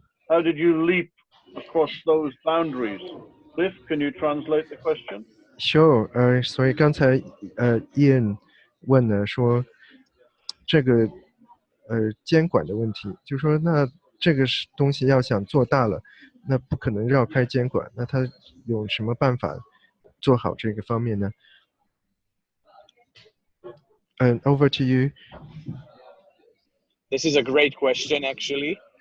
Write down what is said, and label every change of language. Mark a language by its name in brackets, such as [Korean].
[English] How did you leap across those boundaries? Cliff, can you translate the question? Sure. [Chinese] 所以刚才Ian 问了说这个监管的问题，就说那这个东西要想做大了，那不可能绕开监管，那他有什么办法做好这个方面呢？ [English] Over to you. This is a great question, actually.